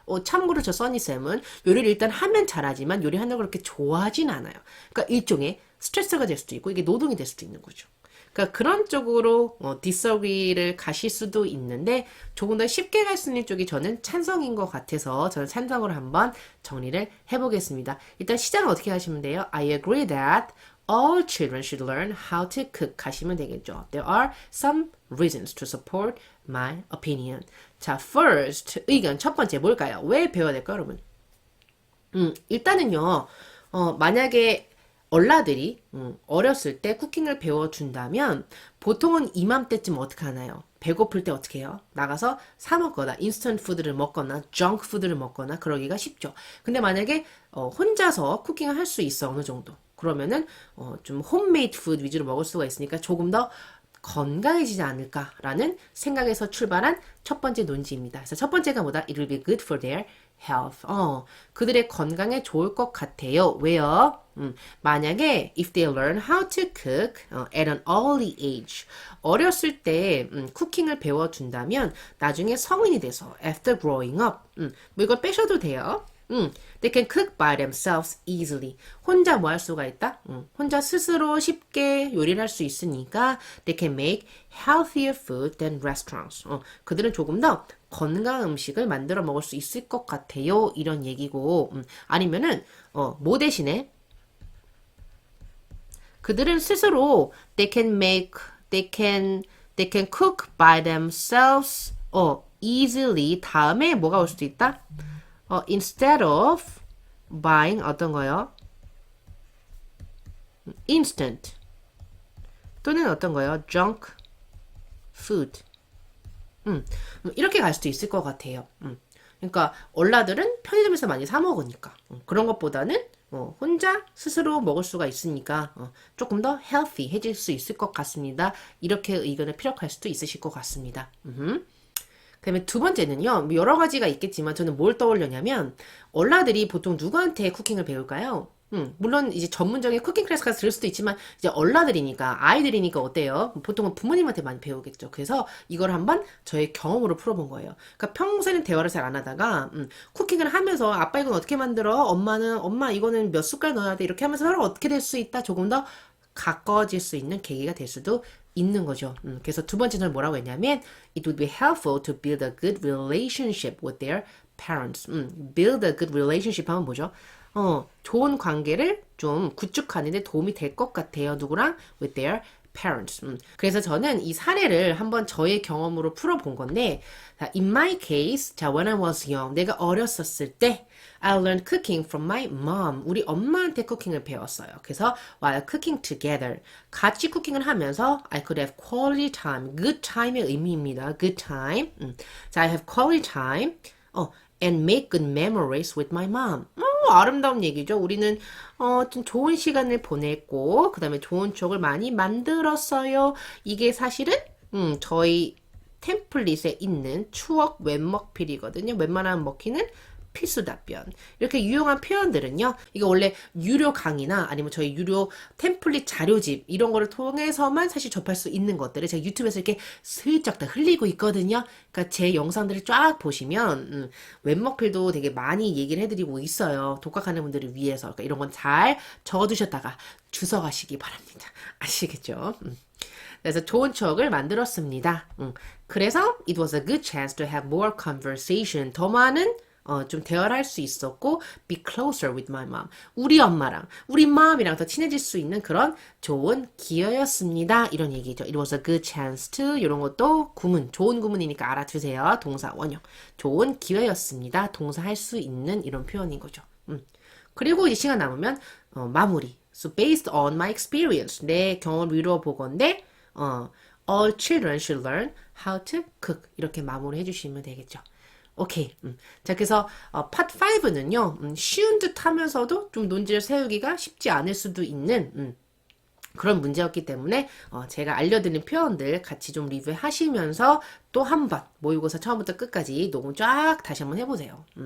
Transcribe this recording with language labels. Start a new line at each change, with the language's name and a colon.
Korean: 참고로 저 써니쌤은 요리를 일단 하면 잘하지만 요리하는 걸 그렇게 좋아하진 않아요. 그러니까 일종의 스트레스가 될 수도 있고 이게 노동이 될 수도 있는 거죠. 그러니까 그런 쪽으로 디서그리를 가실 수도 있는데 조금 더 쉽게 갈 수 있는 쪽이 저는 찬성인 것 같아서 저는 찬성으로 한번 정리를 해보겠습니다. 일단 시작은 어떻게 하시면 돼요?
English: I agree that all children should learn how to cook
Korean: 하시면 되겠죠.
English: There are some reasons to support my opinion.
Korean: 자, first 의견 첫 번째 뭘까요? 왜 배워야 될까요, 여러분? 일단은요. 만약에 얼라들이 어렸을 때 쿠킹을 배워준다면 보통은 이맘때쯤 어떻게 하나요? 배고플 때 어떻게 해요? 나가서 사 먹거나 인스턴트 푸드를 먹거나 정크 푸드를 먹거나 그러기가 쉽죠. 근데 만약에 혼자서 쿠킹을 할 수 있어 어느 정도 그러면은 좀 홈메이드 푸드 위주로 먹을 수가 있으니까 조금 더 건강해지지 않을까라는 생각에서 출발한 첫 번째 논지입니다. 그래서 첫 번째가 뭐다?
English: It will be good for their health.
Korean: 그들의 건강에 좋을 것 같아요. 왜요? 만약에
English: if they learn how to cook at an early age
Korean: 어렸을 때 쿠킹을 배워준다면 나중에 성인이 돼서
English: after growing up
Korean: 뭐 이걸 빼셔도 돼요.
English: They can cook by themselves easily.
Korean: 혼자 뭐 할 수가 있다? 혼자 스스로 쉽게 요리를 할 수 있으니까
English: they can make healthier food than restaurants.
Korean: 그들은 조금 더 건강한 음식을 만들어 먹을 수 있을 것 같아요. 이런 얘기고 아니면은 뭐 대신에 그들은 스스로
English: they can cook by themselves easily
Korean: 다음에 뭐가 올 수도 있다?
English: instead of buying
Korean: 어떤 거요? instant 또는 어떤 거요? junk food 이렇게 갈 수도 있을 것 같아요. 그러니까 얼라들은 편의점에서 많이 사 먹으니까 그런 것보다는 혼자 스스로 먹을 수가 있으니까 조금 더 healthy해질 수 있을 것 같습니다. 이렇게 의견을 피력할 수도 있으실 것 같습니다. 그다음에 두 번째는요. 여러 가지가 있겠지만 저는 뭘 떠올려냐면 얼라들이 보통 누구한테 쿠킹을 배울까요? 물론 이제 전문적인 쿠킹 클래스 가서 들을 수도 있지만 이제 얼라들이니까 아이들이니까 어때요? 보통은 부모님한테 많이 배우겠죠. 그래서 이걸 한번 저의 경험으로 풀어본 거예요. 그러니까 평소에는 대화를 잘 안 하다가 쿠킹을 하면서 아빠 이건 어떻게 만들어? 엄마 이거는 몇 숟갈 넣어야 돼? 이렇게 하면서 서로 어떻게 될 수 있다? 조금 더 가까워질 수 있는 계기가 될 수도 있는 거죠. 그래서 두 번째는 뭐라고 했냐면
English: it would be helpful to build a good relationship with their parents. build a good relationship
Korean: 하면 뭐죠? 좋은 관계를 좀 구축하는 데 도움이 될 것 같아요. 누구랑?
English: with their parents.
Korean: 그래서 저는 이 사례를 한번 저의 경험으로 풀어본 건데, 자,
English: in my case,
Korean: 자,
English: when I was young,
Korean: 내가 어렸었을 때,
English: I learned cooking from my mom.
Korean: 우리 엄마한테 쿠킹을 배웠어요. 그래서
English: while cooking together,
Korean: 같이 쿠킹을 하면서
English: I could have quality time.
Korean: good time의 의미입니다.
English: good time. 자, I have quality time. and make good memories with my mom.
Korean: 아름다운 얘기죠. 우리는 좀 좋은 시간을 보냈고 그 다음에 좋은 추억을 많이 만들었어요. 이게 사실은 저희 템플릿에 있는 추억 웹먹필이거든요. 웬만하면 먹히는 필수 답변. 이렇게 유용한 표현들은요. 이거 원래 유료 강의나 아니면 저희 유료 템플릿 자료집 이런 거를 통해서만 사실 접할 수 있는 것들을 제가 유튜브에서 이렇게 슬쩍 다 흘리고 있거든요. 그러니까 제 영상들을 쫙 보시면 웹먹필도 되게 많이 얘기를 해드리고 있어요. 독학하는 분들을 위해서. 그러니까 이런 건 잘 적어두셨다가 주워가시기 바랍니다. 아시겠죠? 그래서 좋은 추억을 만들었습니다.
English: 그래서 it was a good chance to have more conversation.
Korean: 더 많은 좀 대화를 할 수 있었고
English: be closer with my mom.
Korean: 우리 엄마랑 우리 mom이랑 더 친해질 수 있는 그런 좋은 기회였습니다. 이런 얘기죠.
English: It was a good chance to
Korean: 이런 것도 구문, 좋은 구문이니까 알아두세요. 동사 원형. 좋은 기회였습니다. 동사 할 수 있는 이런 표현인 거죠. 그리고 이제 시간 남으면 마무리.
English: So based on my experience.
Korean: 내 경험을 이루어 보건데
English: all children should learn how to cook.
Korean: 이렇게 마무리 해주시면 되겠죠. 오케이. 자, 그래서 파트 5는요. 쉬운 듯 하면서도 좀 논지를 세우기가 쉽지 않을 수도 있는 그런 문제였기 때문에 제가 알려드린 표현들 같이 좀 리뷰하시면서 또 한 번 모의고사 처음부터 끝까지 녹음 쫙 다시 한번 해보세요.